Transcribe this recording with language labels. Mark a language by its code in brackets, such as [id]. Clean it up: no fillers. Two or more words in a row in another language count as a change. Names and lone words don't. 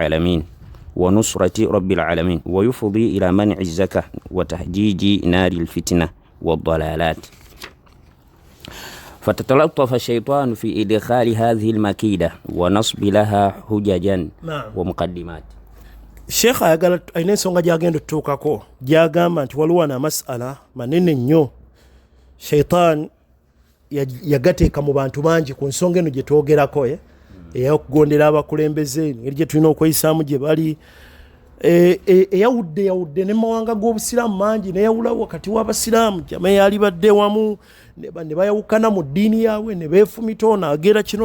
[ar] العالمين ويفضي إلى منع الزكاة وتحجيج نار الفتنة والضلالات فتتلطف الشيطان في إدخال هذه المكيدة ونصب لها حججا ومقدمات [lg] الشيخ ayina ensonga gyagenda otutuukako gyagamba nti waliwo na masala manene nnyo shaitan yagateeka mu bantu bangi ku nsonga eno gye twogerako ey'okugondera abakulembeze engeri gye tulina okweyisaamu gye bali eyawudde ne mawanga g'obusiraamu mangi neyawula wakati w'abasiraamu jama yali badde wamu ne bayawukana mu ddiini yaabwe ne beefumita ono agera kino